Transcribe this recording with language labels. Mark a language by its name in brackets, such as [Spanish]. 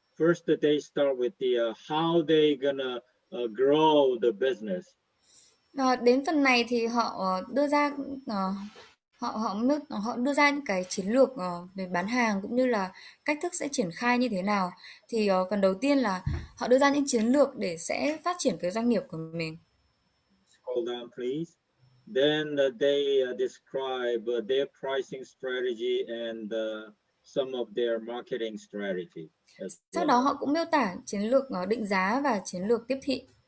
[English] First, they start with the how they gonna grow the business. [Vietnamese] Đến phần này thì họ đưa ra họ đưa ra những cái chiến lược về bán hàng cũng như là cách thức sẽ triển khai như thế nào. Thì phần đầu tiên là họ đưa ra những chiến lược để sẽ phát triển cái doanh nghiệp của mình. [English] Scroll down, please. Then they describe their pricing strategy and some of their marketing strategy. [Vietnamese] Sau đó họ cũng miêu tả chiến lược định giá và chiến lược tiếp thị.